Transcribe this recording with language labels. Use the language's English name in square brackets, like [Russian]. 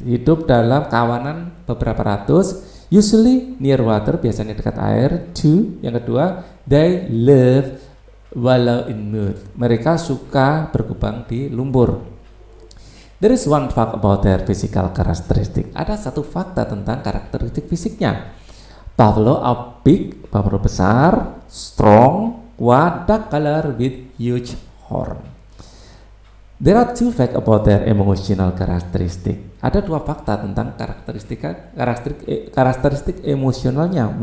[Indonesian] Hidup dalam kawanan beberapa ratus. [English] Usually near water, [Indonesian] biasanya dekat air. [English] 2, [Indonesian] yang kedua, [English] they live wallow in mud. [Indonesian] Mereka suka berkubang di lumpur. [English] There is 1 fact about their physical characteristic. [Indonesian] Ada 1 fakta tentang karakteristik fisiknya. [English] Buffalo are big, [Indonesian] buffalo besar, [English] strong, [Indonesian] kuat, [English] dark color with huge horn. There are 2 facts about their emotional characteristic. [Indonesian] Ada 2 fakta tentang karakteristik emosionalnya.